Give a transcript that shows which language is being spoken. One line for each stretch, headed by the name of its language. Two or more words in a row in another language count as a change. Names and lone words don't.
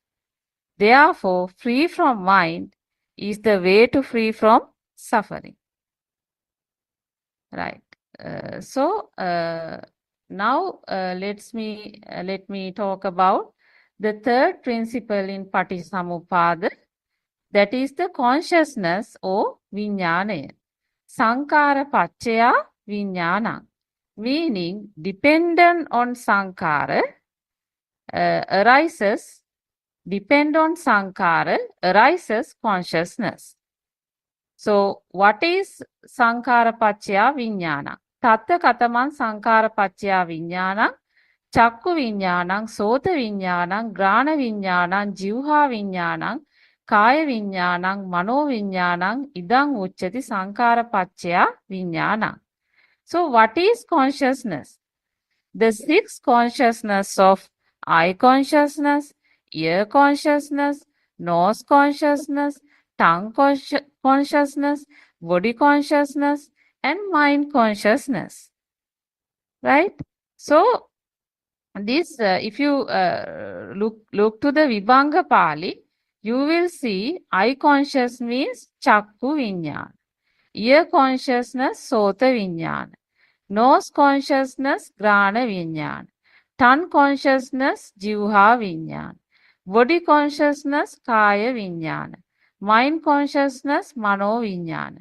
English: Therefore, free from mind is the way to free from suffering. Right. Now let me talk about the third principle in Paticamuppada, that is the consciousness or viññāna.
Pali: Sankara paccaya viññāna,
English: meaning dependent on sankara arises consciousness. So what is
Pali: sankara paccaya viññāna? Tatta kataman sankara paccaya viññāna, chakku viññāna, sota viññāna, grana viññāna, jivha viññāna, kaya viññāna, mano viññāna, idang uchchati sankara paccaya viññāna.
English: So what is consciousness? The six consciousness of eye consciousness, ear consciousness, nose consciousness, tongue consciousness, body consciousness, and mind consciousness. Right? So this, if you look to the Vibhanga Pali, you will see eye conscious means
Pali: chakku viññāna,
English: ear consciousness
Pali: sota viññāna,
English: nose consciousness
Pali: grana viññāna,
English: tongue consciousness
Pali: jivha viññāna,
English: body consciousness
Pali: kaya viññāna,
English: mind consciousness
Pali: mano viññāna.